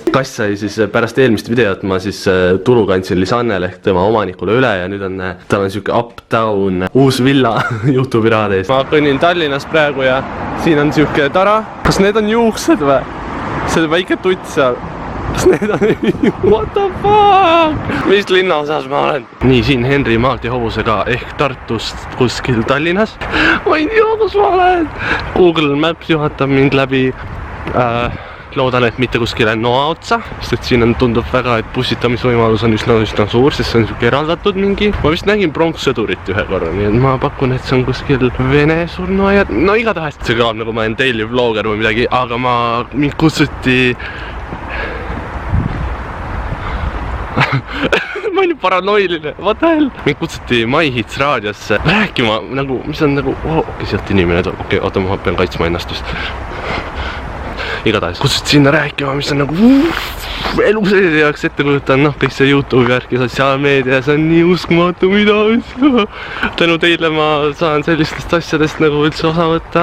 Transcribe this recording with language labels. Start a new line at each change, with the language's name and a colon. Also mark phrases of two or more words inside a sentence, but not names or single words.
Estonian: Kass sai siis pärast eelmist videot ma siis tulu kandsin Lisannele ehk tema omanikule üle ja nüüd on tal on siuke uptown uus villa YouTube'i rahadest. Ma kõnnin Tallinnas praegu ja siin on siuke tara. Kas need on juuksed või? See väike tutt seal. Kas need on...
English: What the fuck?
Estonian: Mis linnaosas ma olen? Nii, siin Henri Maarti hobusega ehk Tartust kuskil Tallinnas. Ma ei tea, kus ma olen. Google Maps juhatab mind läbi. Loodan, et mitte kuskile noa otsa. Sest et siin tundub väga, et bussitamisvõimalus on üsna suur, sest see on siuke eraldatud mingi. Ma vist nägin pronkssõdurit ühe korra, nii et ma pakun, et see on kuskil Vene surnuaiad. No igatahes see kõlab nagu ma olen
English: daily vlogger
Estonian: või midagi, aga mind kutsuti... ma olin paranoiline,
English: what the hell?
Estonian: Mind kutsuti My Hits raadiosse rääkima nagu, mis on nagu, okei, sealt inimene tuleb, okei, oota, ma pean kaitsma ennast just. Igatahes kutsuti sinna rääkima, mis on nagu elu sees ei oleks ette kujutan, noh, kõik see YouTube'i värk ja sotsiaalmeedia, see on nii uskumatu, mida tänu teile ma saan sellistest asjadest nagu üldse osa võtta.